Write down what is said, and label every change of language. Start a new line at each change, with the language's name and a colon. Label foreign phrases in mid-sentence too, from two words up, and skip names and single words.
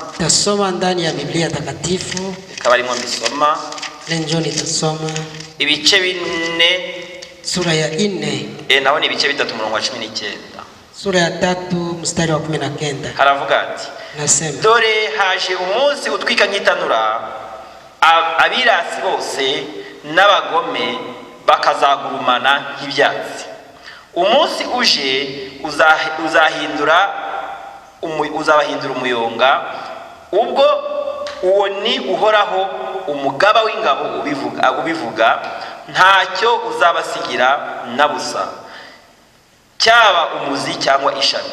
Swahili: Tasoma ndani ya Biblia takatifu.
Kinyarwanda: Reka arimo mbisoma.
Swahili: Lenjo nitasoma
Kinyarwanda: ibice 4
Swahili: sura ya 4.
Kinyarwanda: Naho ni ibice 3 murongo wa 19.
Swahili: Sura ya 3 mstari wa 19.
Kinyarwanda: Haravuga ati
Swahili: nasema
Kinyarwanda: dore haje umunsi utwika nkitanura, abirasi bose n'abagome bakazagurumana nk'ibyatsi. Umunsi uje uzabahindura umuyonga, ubwo uwo ni Uhoraho umugaba w'ingabo ubivuga, ntacyo uzabasigira na busa, cyaba umuzi cyangwa ishami.